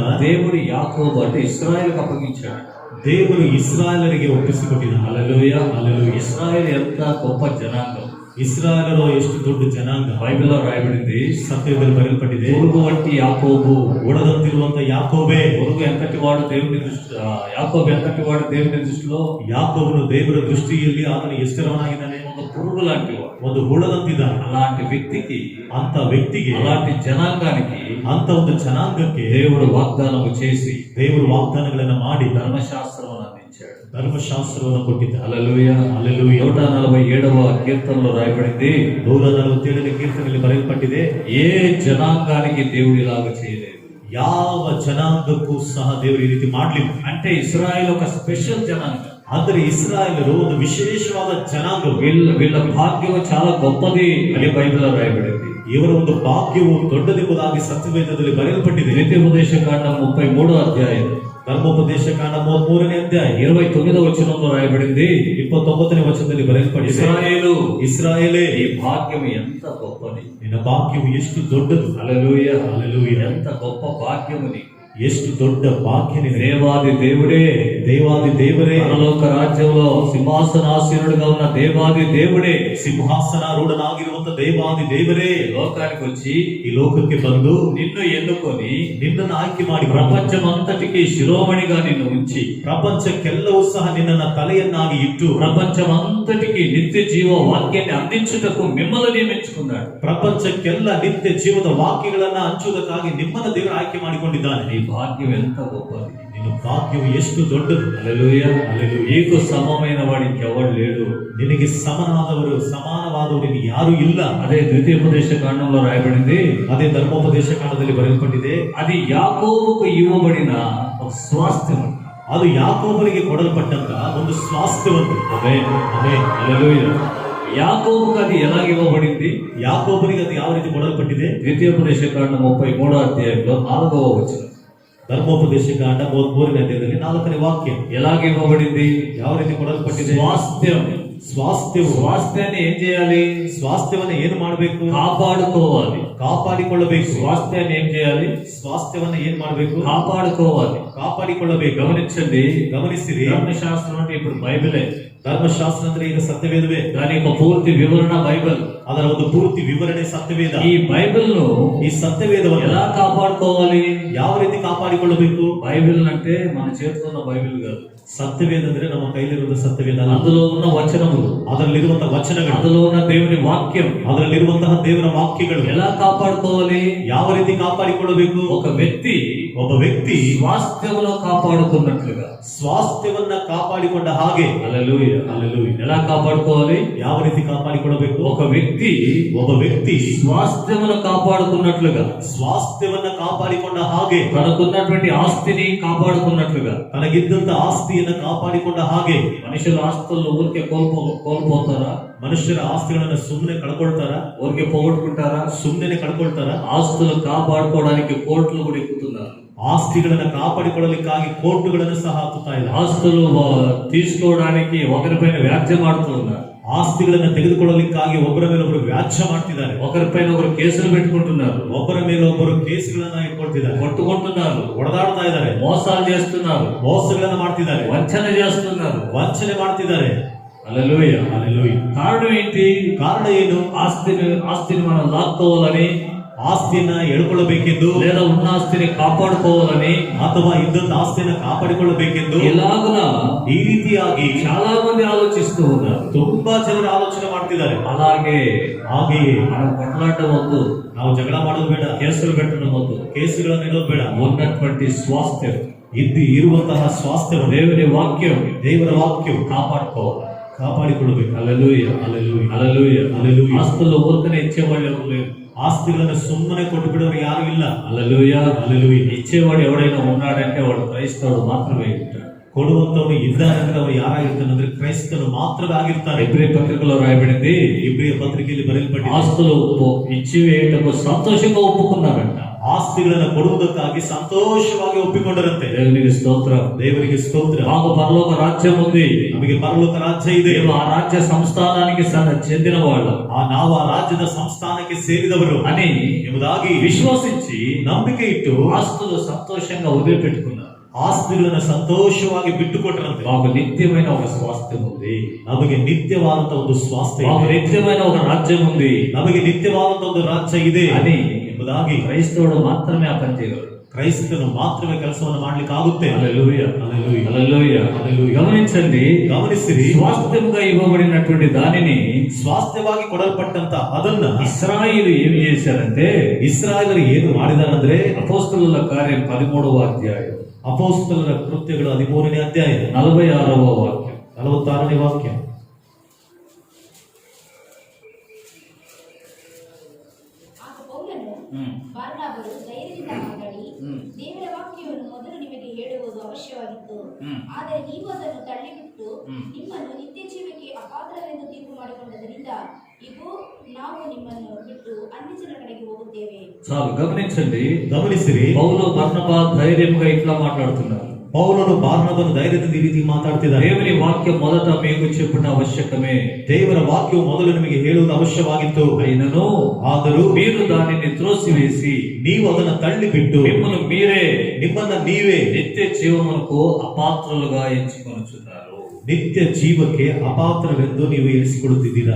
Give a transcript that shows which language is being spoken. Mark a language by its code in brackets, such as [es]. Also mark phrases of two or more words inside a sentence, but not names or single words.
[te] దేవుడు యాకోబు అంటే ఇశ్రాయేలుకు అప్పగించాడు. [kn] ದೇವರು ಇಸ್ರಾಯೇಲರಿಗೆ ಒಪ್ಪಿಸಿಕೊಟ್ಟಿದ್ದಾನೆ. [te] హల్లెలూయా. హల్లెలూయా. ఇశ్రాయేల్ ఎంత గొప్ప జనాంగం. [kn] ಇಸ್ರಾಯೇಲರು ಎಷ್ಟು ದೊಡ್ಡ ಜನಾಂಗ. [te] బైబిల్లో రాయబడింది, [kn] ಸತ್ಯದಲ್ಲಿ ಬರೆಯಲ್ಪಟ್ಟಿದೆ, [te] పురుగు వంటి యాకోబు. [kn] ಒಡದಂತಿರುವಂತ ಯಾಕೋಬೇ. [te] పురుగు ఎంతటి వాడు దేవుని దృష్టి, యాకోబు ఎంతటి వాడు దేవుని దృష్టిలో? [kn] ಯಾಕೋಬನು ದೇವರ ದೃಷ್ಟಿಯಲ್ಲಿ ಆತನು ಎಷ್ಟರವನಾಗಿದ್ದಾನೆ? [te] ఒక పురుగు లాంటి వాడు. [kn] ಒಂದು ಹುಳದಂತಿದ್ದಾನೆ. [te] అలాంటి వ్యక్తికి, [kn] ಅಂತ ವ್ಯಕ್ತಿಗೆ, [te] అలాంటి జనాంగానికి [kn] ಅಂತ ಒಂದು ಜನಾಂಗಕ್ಕೆ [te] దేవుడు వాగ్దానము చేసి [kn] ದೇವರು ವಾಗ್ದಾನಗಳನ್ನ ಮಾಡಿ [te] ధర్మశాస్త్రం అందించాడు. [kn] ಧರ್ಮಶಾಸ್ತ್ರವನ್ನು ಕೊಟ್ಟಿದ್ದಾನೆ. [te] హల్లెలూయా. హల్లెలూయా. 147వ కీర్తనలో రాయబడింది, [kn] 147ನೇ ಕೀರ್ತನೆಯಲ್ಲಿ ಬರೆಯಲ್ಪಟ್ಟಿದೆ, [te] ఏ జనాంగానికి దేవుడు ఇలాగ చేయలేదు. [kn] ಯಾವ ಜನಾಂಗಕ್ಕೂ ಸಹ ದೇವರು ಈ ರೀತಿ ಮಾಡ್ಲಿಲ್ಲ. [te] అంటే ఇశ్రాయేల్ ఒక స్పెషల్ జనాంగం. [kn] ಆದರೆ ಇಸ್ರಾಯೇಲರು ಒಂದು ವಿಶೇಷವಾದ ಜನಾಂಗ. [te] వీళ్ళ భాగ్యం చాలా గొప్పది అని బైబిల్లో రాయబడింది. [kn] ಇವರ ಒಂದು ಭಾಗ್ಯವು ದೊಡ್ಡದೆಂಬುದಾಗಿ ಸತ್ಯವೇದದಲ್ಲಿ ಬರೆಯಲ್ಪಟ್ಟಿದೆ. [te] ద్వితీయోపదేశకాండం 33వ అధ్యాయం [kn] ಧರ್ಮೋಪದೇಶ ಕಾಂಡ 33ನೇ ಅಧ್ಯಾಯ [te] 29వ వచనంలో రాయబడింది, [kn] 29ನೇ ವಚನದಲ್ಲಿ ಬರೆಯಲ್ಪಟ್ಟಿದೆ, ಇಸ್ರಾಯೇಲೇ, [te] ఈ భాగ్యం ఎంత గొప్పది, [kn] ನಿನ್ನ ಭಾಗ್ಯವು ಎಷ್ಟು ದೊಡ್ಡದು. [te] హల్లెలూయా. హల్లెలూయా. ఎంత గొప్ప భాగ్యము నీకు. [kn] ಎಷ್ಟು ದೊಡ್ಡ ಭಾಗ್ಯ ನಿನಗೆ. [te] దేవాది దేవుడే, [kn] ದೇವಾದಿ ದೇವರೇ, [te] పరలోక రాజ్యంలో సింహాసనాసీనుడుగా ఉన్న దేవాది దేవుడే, [kn] ಸಿಂಹಾಸನಾರೂಢನಾಗಿರುವಂತ ದೇವಾದಿ ದೇವರೇ, [te] లోకానికి వచ్చి [kn] ಈ ಲೋಕಕ್ಕೆ ಬಂದು [te] నిన్ను ఎన్నుకొని [kn] ನಿನ್ನನ್ನು ಆಯ್ಕೆ ಮಾಡಿ [te] ప్రపంచమంతటికి శిరోమణిగా నిన్ను ఉంచి, [kn] ಪ್ರಪಂಚಕ್ಕೆಲ್ಲವೂ ಸಹ ನಿನ್ನನ್ನ ತಲೆಯನ್ನಾಗಿ ಇಟ್ಟು [te] ప్రపంచమంతటికి నిత్య జీవ వాక్యాన్ని అందించుటకు మిమ్మల్ని నియమించుకున్నాడు. [kn] ಪ್ರಪಂಚಕ್ಕೆಲ್ಲ ನಿತ್ಯ ಜೀವದ ವಾಕ್ಯಗಳನ್ನ ಹಂಚುವುದಕ್ಕಾಗಿ ನಿಮ್ಮನ್ನ ದೇವರು ಆಯ್ಕೆ ಮಾಡಿಕೊಂಡಿದ್ದಾನೆ. [te] నీ భాగ్యం ఎంత గొప్పది, [kn] ನಿನ್ನ ಭಾಗ್ಯವು ಎಷ್ಟು ದೊಡ್ಡದು. [te] హల్లెలూయా. హల్లెలూయా. నీకు సమమైన వాడు ఇంకెవడు లేడు. [kn] ನಿನಗೆ ಸಮಾನವಾದವರು ನಿನಗೆ ಯಾರು ಇಲ್ಲ. [te] అదే ద్వితీయోపదేశ కాండంలో రాయబడింది, [kn] ಅದೇ ಧರ್ಮೋಪದೇಶ ಕಾಂಡದಲ್ಲಿ ಬರೆಯಲ್ಪಟ್ಟಿದೆ, [te] అది యాకోబుకు ఇవ్వబడిన ఒక స్వాస్థ్యం. [kn] ಅದು ಯಾಕೋಬನಿಗೆ ಕೊಡಲ್ಪಟ್ಟಂತ ಒಂದು ಸ್ವಾಸ್ಥ್ಯವಂತ. [te] ఆమేన్. [kn] ಆಮೆನ್. [te] హల్లెలూయా. యాకోబుకు అది ఎలా ఇవ్వబడింది? [kn] ಯಾಕೋಬನಿಗೆ ಅದು ಯಾವ ರೀತಿ ಕೊಡಲ್ಪಟ್ಟಿದೆ? [te] ద్వితీయోపదేశ కాండం 33వ అధ్యాయంలో 4వ వచనం. [kn] ಧರ್ಮೋಪದೇಶ ಕಾಂಡ 33ನೇ ಅಧ್ಯಾಯದಲ್ಲಿ 4ನೇ ವಾಕ್ಯ. [te] ఎలాగ ఇవ్వబడింది? [kn] ಯಾವ ರೀತಿ ಕೊಡಲ್ಪಟ್ಟಿದೆ? [te] స్వాస్థ్యం. స్వాస్థ్యాన్ని ఏం చేయాలి? [kn] ಸ್ವಾಸ್ಥ್ಯವನ್ನ ಏನು ಮಾಡಬೇಕು? [te] కాపాడుకోవాలి. [kn] ಕಾಪಾಡಿಕೊಳ್ಳಬೇಕು. [te] స్వాస్థ్యాన్ని ఏం చేయాలి? [kn] ಸ್ವಾಸ್ಥ್ಯವನ್ನ ಏನ್ ಮಾಡಬೇಕು? [te] కాపాడుకోవాలి. [kn] ಕಾಪಾಡಿಕೊಳ್ಳಬೇಕು. [te] గమనించండి, [kn] ಗಮನಿಸಿರಿ. [te] ధర్మశాస్త్రం అంటే ఇప్పుడు బైబిలే. [kn] ಧರ್ಮಶಾಸ್ತ್ರ ಅಂದ್ರೆ ಈಗ ಸತ್ಯವೇದವೇ. [te] దాని యొక్క పూర్తి వివరణ బైబిల్. [kn] ಅದರ ಒಂದು ಪೂರ್ತಿ ವಿವರಣೆ ಸತ್ಯವೇದ. [te] ఈ బైబిల్ ను, [kn] ಈ ಸತ್ಯವೇದವನ್ನು [te] ఎలా కాపాడుకోవాలి? [kn] ಯಾವ ರೀತಿ ಕಾಪಾಡಿಕೊಳ್ಳಬೇಕು? [te] బైబిల్ అంటే మన చేతిలో ఉన్న బైబిల్ కాదు. [kn] ಸತ್ಯವೇದ ಅಂದ್ರೆ ನಮ್ಮ ಕೈಲಿರುವಂತ ಸತ್ಯವೇದ ಅಲ್ಲ. [te] అందులో ఉన్న వచనములు, [kn] ಅದರಲ್ಲಿರುವಂತಹ ವಚನಗಳು, [te] అందులో ఉన్న దేవుని వాక్యం, [kn] ಅದರಲ್ಲಿರುವಂತಹ ದೇವರ ವಾಕ್ಯಗಳು [te] ఎలా కాపాడుకోవాలి? [kn] ಯಾವ ರೀತಿ ಕಾಪಾಡಿಕೊಳ್ಳಬೇಕು? [te] ఒక వ్యక్తి [kn] ಒಬ್ಬ ವ್ಯಕ್ತಿ [te] స్వాస్థ్యమును కాపాడుకున్నట్లుగా [kn] ಸ್ವಾಸ್ಥ್ಯವನ್ನ ಕಾಪಾಡಿಕೊಂಡ ಹಾಗೆ [te] హల్లెలూయా హల్లెలూయా. ఎలా కాపాడుకోవాలి? [kn] ಯಾವ ರೀತಿ ಕಾಪಾಡಿಕೊಳ್ಳಬೇಕು? [te] ఒక వ్యక్తి [kn] ಒಬ್ಬ ವ್ಯಕ್ತಿ [te] స్వాస్థ్యమును కాపాడుకున్నట్లుగా, [kn] ಸ್ವಾಸ್ಥ್ಯವನ್ನ ಕಾಪಾಡಿಕೊಂಡ ಹಾಗೆ, [te] తనకున్నటువంటి ఆస్తిని కాపాడుకున్నట్లుగా. [kn] ತನಗಿದ್ದಂತ ಆಸ್ತಿಯನ್ನ ಕಾಪಾಡಿಕೊಂಡ ಹಾಗೆ. [te] మనుషుల ఆస్తులను ఊరికే కోల్పోతారా? [kn] ಮನುಷ್ಯರ ಆಸ್ತಿಗಳನ್ನ ಸುಮ್ಮನೆ ಕಳ್ಕೊಳ್ತಾರ? [te] ఊరికే పోగొట్టుకుంటారా? [kn] ಸುಮ್ಮನೆ ಕಳ್ಕೊಳ್ತಾರ? [te] ఆస్తులు కాపాడుకోవడానికి కోర్టులు కూడా ఎక్కుతున్నారు. [kn] ಆಸ್ತಿಗಳನ್ನ ಕಾಪಾಡಿಕೊಳ್ಳಲಿಕ್ಕಾಗಿ ಕೋರ್ಟುಗಳನ್ನು ಸಹ ಹತ್ತುತ್ತಾ ಇದ್ದಾರೆ. [te] ఆస్తులు తీసుకోవడానికి ఒకరిపైన వ్యాజ్యం ఆడుతూ ఉన్నారు. [kn] ಆಸ್ತಿಗಳನ್ನ ತೆಗೆದುಕೊಳ್ಳಲಿಕ್ಕಾಗಿ ಒಬ್ಬರ ಮೇಲೆ ಒಬ್ಬರು ವ್ಯಾಜ್ಯ ಮಾಡ್ತಿದ್ದಾರೆ. [te] ఒకరిపైన ఒకరు కేసులు పెట్టుకుంటున్నారు. [kn] ಒಬ್ಬರ ಮೇಲೆ ಒಬ್ಬರು ಕೇಸುಗಳನ್ನ ಇಟ್ಕೊಳ್ತಿದ್ದಾರೆ, [te] కొట్టుకుంటున్నారు, [kn] ಹೊಡೆದಾಡ್ತಾ ಇದ್ದಾರೆ, [te] మోసాలు చేస్తున్నారు, [kn] ಮೋಸಗಳನ್ನ ಮಾಡ್ತಿದ್ದಾರೆ, [te] వంచన చేస్తున్నారు. [kn] ವಂಚನೆ ಮಾಡ್ತಿದ್ದಾರೆ. [te] హల్లెలూయా హల్లెలూయా. కారణం ఏంటి? [kn] ಕಾರಣ ಏನು? [te] ఆస్తిని మనం లాక్కోవాలని, [kn] ಆಸ್ತಿಯನ್ನ ಎಳ್ಕೊಳ್ಳಬೇಕೆಂದು, [te] లేదా ఉన్న ఆస్తిని కాపాడుకోవాలని, [kn] ಅಥವಾ ಇದ್ದಂತ ಆಸ್ತಿಯನ್ನ ಕಾಪಾಡಿಕೊಳ್ಳಬೇಕೆಂದು [te] ఇలాగున [kn] ಈ ರೀತಿಯಾಗಿ [te] చాలా మంది ఆలోచిస్తూ ఉన్నారు. [kn] ತುಂಬಾ ಜನರು ಆಲೋಚನೆ ಮಾಡ್ತಿದ್ದಾರೆ. [te] అలాగే [kn] ಹಾಗೆಯೇ [te] మనం కొట్లాడడం వద్దు, [kn] ನಾವು ಜಗಳ ಮಾಡೋದು ಬೇಡ, [te] కేసులు పెట్టడం వద్దు. [kn] ಕೇಸುಗಳನ್ನು ಇಡೋದು ಬೇಡ. [te] ఉన్నటువంటి స్వాస్థ్యం, [kn] ಇರುವಂತಹ ಸ್ವಾಸ್ಥ್ಯವನ್ನು [te] దేవుని వాక్యం, [kn] ದೇವರ ವಾಕ್ಯವು [te] కాపాడుకోవాలి. [kn] ಕಾಪಾಡಿಕೊಳ್ಳಬೇಕು. [te] హల్లెలూయా హల్లెలూయా. హల్లెలూయా హల్లెలూయా. ఆస్తులు ఊరికనే ఇచ్చేవాళ్ళు ఎవరు లేరు. [kn] ಆಸ್ತಿಗಳನ್ನು ಸುಮ್ಮನೆ ಕೊಟ್ಟು ಬಿಡೋರು ಯಾರು ಇಲ್ಲ. [te] హల్లెలూయా హల్లెలూయా. ఇచ్చేవాడు ఎవడైనా ఉన్నాడంటే వాడు క్రైస్తవుడు మాత్రమే ఉంటాడు. [kn] ಕೊಡುವಂತವನು ಇದ್ದಾರಂದ್ರೆ ಅವನು ಯಾರಾಗಿರ್ತಾನೆ ಅಂದ್ರೆ ಕ್ರೈಸ್ತನು ಮಾತ್ರವೇ ಆಗಿರ್ತಾನೆ. [te] ఇబ్రీ పత్రికలో రాయబడింది, [kn] ಇಬ್ರಿಯ ಪತ್ರಿಕೆಯಲ್ಲಿ ಬರೆಯಲ್ಪಟ್ಟಿದೆ, [te] ఆస్తులు ఇచ్చి వేయటకు సంతోషంగా ఒప్పుకున్నారంట. [kn] ಆಸ್ತಿಗಳನ್ನ ಕೊಡುವುದಕ್ಕಾಗಿ ಸಂತೋಷವಾಗಿ ಒಪ್ಪಿಕೊಂಡರಂತೆ. [te] దేవునికి స్తోత్రం. [kn] ದೇವರಿಗೆ ಸ್ತೋತ್ರ. [te] మాకు పరలోక రాజ్యం ఉంది, [kn] ನಮಗೆ ಪರಲೋಕ ರಾಜ್ಯ ಇದೆ, [te] మేము ఆ రాజ్య సంస్థానానికి చెందిన వాళ్ళం [kn] ನಾವು ಆ ರಾಜ್ಯದ ಸಂಸ್ಥಾನಕ್ಕೆ ಸೇರಿದವರು [te] అని [kn] ಎಂಬುದಾಗಿ [te] విశ్వసించి [kn] ನಂಬಿಕೆ ಇಟ್ಟು [te] ఆస్తులు సంతోషంగా వదిలిపెట్టుకున్నారు. [kn] ಆಸ್ತಿಗಳನ್ನ ಸಂತೋಷವಾಗಿ ಬಿಟ್ಟುಕೊಟ್ಟರಂತೆ. [te] మాకు నిత్యమైన ఒక స్వాస్థ్యం ఉంది, [kn] ನಮಗೆ ನಿತ್ಯವಾದಂತ ಒಂದು ಸ್ವಾಸ್ಥ್ಯ [te] మాకు [kn] ಇದೆ, [te] నిత్యమైన ఒక రాజ్యం ఉంది [kn] ನಮಗೆ ನಿತ್ಯವಾದಂತ ಒಂದು ರಾಜ್ಯ ಇದೆ [te] అని [kn] ಎಂಬುದಾಗಿ [te] క్రైస్తవుడు మాత్రమే ఆ పని చేయగలడు. [kn] ಕ್ರೈಸ್ತನು ಮಾತ್ರವೇ ಕೆಲಸವನ್ನು ಮಾಡ್ಲಿಕ್ಕೆ ಆಗುತ್ತೆ. [te] హల్లెలూయా హల్లెలూయా. హల్లెలూయా. హల్లెలూయా. గమనించండి, [kn] ಗಮನಿಸಿರಿ, [te] స్వాస్థ్యంగా ఇవ్వబడినటువంటి దానిని [kn] ಸ್ವಾಸ್ಥ್ಯವಾಗಿ ಕೊಡಲ್ಪಟ್ಟಂತ ಅದನ್ನ [te] ఇశ్రాయేలు ఏమి చేశారంటే, [kn] ಇಸ್ರಾಯೇಲರು ಏನು ಮಾಡಿದಾರಂದ್ರೆ, [te] అపోస్తలుల కార్యం 13వ అధ్యాయం [kn] ಅಪೊಸ್ತಲರ ಕೃತ್ಯಗಳು 13ನೇ ಅಧ್ಯಾಯ [te] 46వ వాక్యం. [kn] 46ನೇ ವಾಕ್ಯ. ಆಗ ಪೌಲನು ಬಾರ್ನಬರು ಧೈರ್ಯದಿಂದ ಮಾತಾಡಿ, ದೇವರ ವಾಕ್ಯವನ್ನು ಮೊದಲು ನಿಮಗೆ ಹೇಳುವುದು ಅವಶ್ಯವಾಗಿತ್ತು. ಆದರೆ ನೀವು ಅದನ್ನು ತಳ್ಳಿಬಿಟ್ಟು ನಿಮ್ಮನ್ನು ನಿತ್ಯ ಜೀವಕ್ಕೆ ಅಪಾತ್ರವೆಂದು ತೀರ್ಪು ಮಾಡಿಕೊಂಡದರಿಂದ ಇಗೋ ನಾವು ನಿಮ್ಮನ್ನು ಬಿಟ್ಟು ಅನ್ಯಜನರ ಕಡೆಗೆ ಹೋಗುತ್ತೇವೆ. [te] చాలు గమనించండి, [kn] ಗಮನಿಸಿರಿ, [te] పౌలు బర్నబా ధైర్యంగా ఇట్లా మాట్లాడుతున్నారు. [kn] ಪೌಲನು ಬಾರ್ನಬನು ಧೈರ್ಯದಿಂದ ಈ ರೀತಿ ಮಾತಾಡ್ತಿದ್ದಾರೆ. [te] దేవుని వాక్యం మొదట మీకు చెప్పుట అవశ్యకమే, [kn] ದೇವರ ವಾಕ್ಯವು ಮೊದಲು ನಿಮಗೆ ಹೇಳುವುದು ಅವಶ್ಯವಾಗಿತ್ತು. [te] అయినను [kn] ಆದರೂ [te] మీరు దానిని త్రోసివేసి [kn] ನೀವು ಅದನ್ನ ತಳ್ಳಿಬಿಟ್ಟು [te] మిమ్మల్ని మీరే [kn] ನಿಮ್ಮನ್ನ ನೀವೇ [te] నిత్య జీవమునకు అపాత్రులుగా ఎంచుకొనుచున్నారు. [kn] ನಿತ್ಯ ಜೀವಕ್ಕೆ ಅಪಾತ್ರವೆಂದು ನೀವು ಎನಿಸಿಕೊಳ್ಳುತ್ತಿದ್ದೀರಾ.